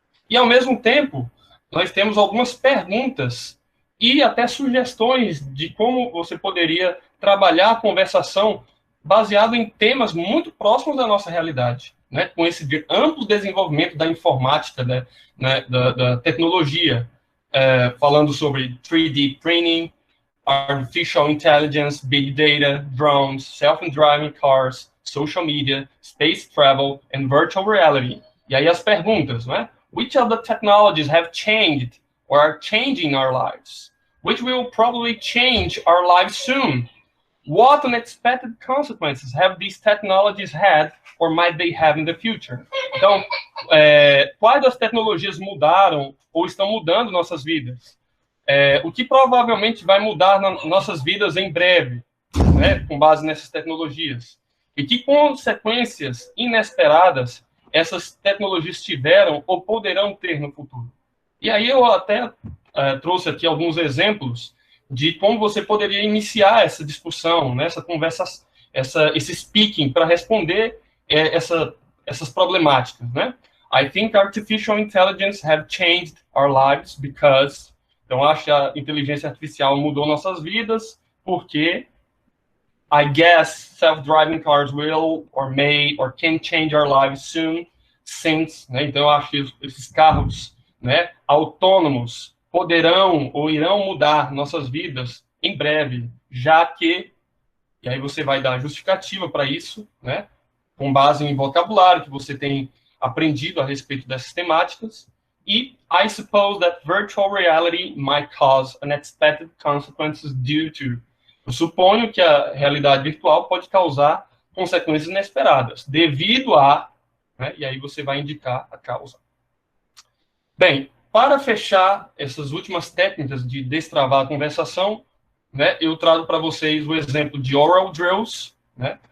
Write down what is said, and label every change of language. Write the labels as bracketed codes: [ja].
[pt] E, ao mesmo tempo, nós temos algumas perguntas e até sugestões de como você poderia trabalhar a conversação baseado em temas muito próximos da nossa realidade, né, com esse amplo desenvolvimento da informática, né, da tecnologia, falando sobre [en] 3D printing, artificial intelligence, big data, drones, self-driving cars, social media, space travel, and virtual reality. [pt] E aí as perguntas, né? [en] Which of the technologies have changed or are changing our lives? Which will probably change our lives soon? What unexpected consequences have these technologies had or might they have in the future? [pt] Então, quais das tecnologias mudaram ou estão mudando nossas vidas? O que provavelmente vai mudar nas nossas vidas em breve, né, com base nessas tecnologias? E que consequências inesperadas essas tecnologias tiveram ou poderão ter no futuro? E aí eu até trouxe aqui alguns exemplos de como você poderia iniciar essa discussão, né, essa conversa, esse speaking, para responder essas problemáticas, né? [en] I think artificial intelligence have changed our lives because... [pt] Então, acho que a inteligência artificial mudou nossas vidas, porque [en] I guess self-driving cars will, or may, or can change our lives soon, since, né? [pt] Então, eu acho que esses carros, né, autônomos poderão ou irão mudar nossas vidas em breve, já que, e aí você vai dar justificativa para isso, né, com base em vocabulário que você tem aprendido a respeito dessas temáticas. [en] E I suppose that virtual reality might cause unexpected consequences due to. [pt] Eu suponho que a realidade virtual pode causar consequências inesperadas, devido a, né, e aí você vai indicar a causa. Bem, para fechar essas últimas técnicas de destravar a conversação, né, eu trago para vocês o exemplo de oral drills, né?